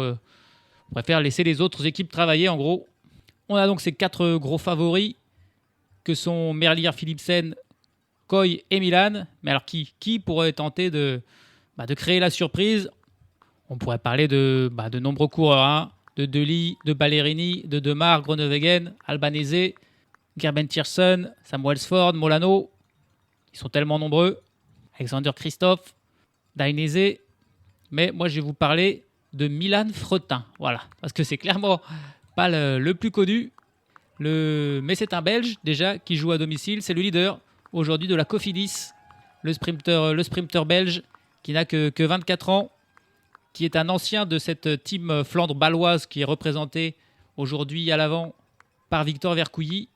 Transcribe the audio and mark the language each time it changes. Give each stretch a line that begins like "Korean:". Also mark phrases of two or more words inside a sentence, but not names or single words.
French: on préfère laisser les autres équipes travailler en gros. On a donc ces 4 gros favoris que sont Merlier, Philipsen, Koy et Milan. Mais alors qui pourrait tenter de créer la surprise? On pourrait parler de nombreux coureurs, de Dely, de Ballerini, de Demar, Groenewegen, Albanese, Gerben Tiersen, Sam Welsford, Molano. Ils sont tellement nombreux. Alexander Christophe, Dainese. Mais moi, je vais vous parler de Milan Fretin. Voilà, parce que c'est clairement pas le plus connu. Mais c'est un Belge, déjà, qui joue à domicile. C'est le leader, aujourd'hui, de la Cofidis, le sprinter belge, qui n'a que 24 ans, qui est un ancien de cette team Flandre baloise qui est représentée aujourd'hui à l'avant par Victor Vercouy.